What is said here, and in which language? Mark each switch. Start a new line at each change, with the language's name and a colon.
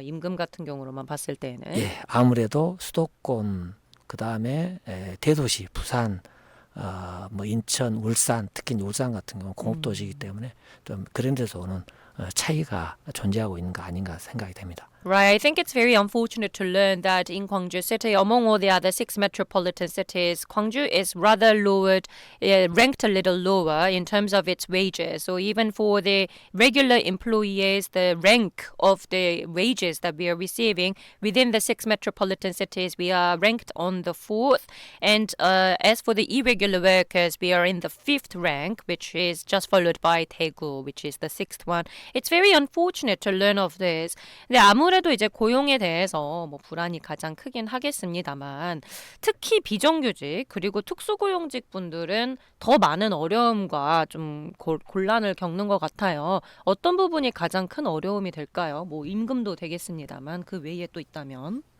Korean: 임금 같은 경우로만 봤을 때는. 아무래도 수도권, 그 다음에 대도시, 부산, 뭐 인천, 울산, 특히 울산 같은 경우는 공업도시이기 때문에 좀 그런 데서 오는 차이가 존재하고 있는 거 아닌가 생각이 됩니다.
English: Right. I think it's very unfortunate to learn that in Gwangju City, among all the other 6 metropolitan cities, Gwangju is rather lowered, ranked a little lower in terms of its wages. So even for the regular employees, the rank of the wages that we are receiving within the 6 metropolitan cities, we are ranked on the 4th. And as for the irregular workers, we are in the 5th rank, which is just followed by Daegu, which is the 6th one. It's very unfortunate to learn of this.
Korean: 근데 아무래도 이제 고용에 대해서 뭐 불안이 가장 크긴 하겠습니다만, 특히 비정규직 그리고 특수고용직 분들은 더 많은 어려움과 좀 곤란을 겪는 것 같아요. 어떤 부분이 가장 큰 어려움이 될까요? 뭐 임금도 되겠습니다만 그 외에 또 있다면.